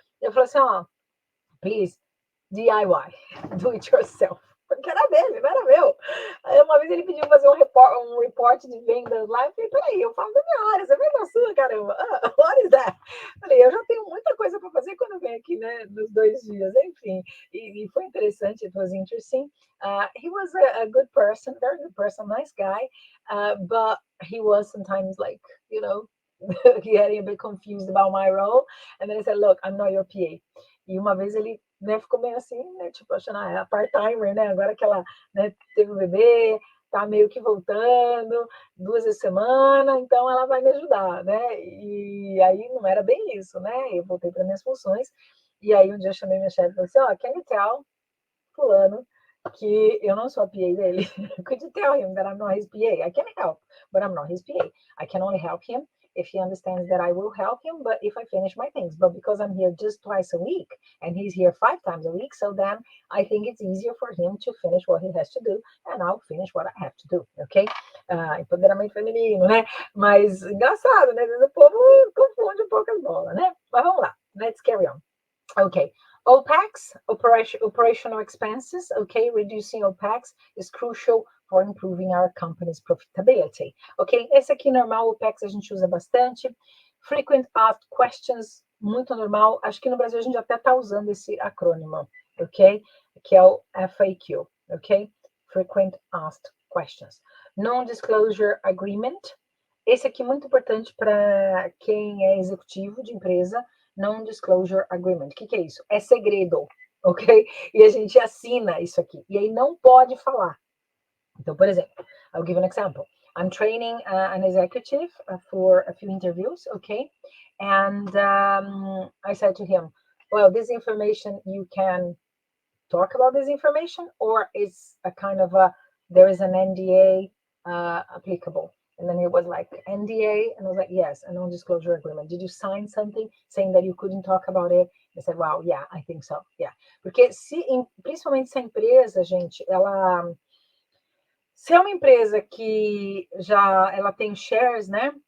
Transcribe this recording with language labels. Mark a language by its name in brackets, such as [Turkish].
[Portuguese] Eu falei assim, ó, [English] please, DIY, do it yourself. [Portuguese] Porque era dele, não era meu. Aí uma vez ele pediu fazer um report de vendas lá. Eu falei, peraí, eu falo da minha área, você vem da sua, caramba. [English] What is that? [Portuguese] Falei, eu já tenho muita coisa para fazer quando eu venho aqui, né, nos 2 dias. Enfim, e foi interessante, [English] it was interesting. He was a good person, very good person, nice guy, but he was sometimes like, you know, getting a bit confused about my role. And then he said, look, I'm not your PA. [Portuguese] E uma vez ele, né, ficou meio assim, né, tipo, achando, é a part-timer, né, agora que ela, né, teve um bebê, tá meio que voltando 2 vezes semana, então ela vai me ajudar, né, e aí não era bem isso, né, eu voltei para minhas funções, e aí um dia eu chamei minha chefe e falei assim, ó, [English] can you tell [Portuguese] fulano que eu não sou a PA dele? [English] Could you tell him that I'm not his PA? I can help, but I'm not his PA. I can only help him if he understands that I will help him, but if I finish my things. But because I'm here just twice a week and he's here 5 times a week, so then I think it's easier for him to finish what he has to do and I'll finish what I have to do, ok? [Portuguese] Empoderamento feminino, né? Mas engraçado, né? Às vezes o povo confunde um pouco as bolas, né? Mas vamos lá, [English] let's carry on. Okay, OPEX, operational expenses, okay, reducing OPEX is crucial for improving our company's profitability. [Portuguese] Ok, esse aqui normal, OPEX a gente usa bastante. Frequent asked questions, muito normal. Acho que no Brasil a gente até está usando esse acrônimo, ok? Que é o FAQ, ok? [English] Frequent asked questions. Non-disclosure agreement. [Portuguese] Esse aqui é muito importante para quem é executivo de empresa. [English] Non-disclosure agreement. [Portuguese] O que é isso? É segredo, ok? E a gente assina isso aqui. E aí não pode falar. Então, por exemplo, [English] I'll give an example. I'm training an executive for a few interviews, okay? And I said to him, well, this information, you can talk about this information, or it's a kind of there is an NDA applicable. And then it was like, NDA? And I was like, yes, a non-disclosure agreement. Did you sign something saying that you couldn't talk about it? I said, wow, yeah, I think so, yeah. [Portuguese] Porque principalmente se a empresa, gente, se é uma empresa que ela tem shares, né?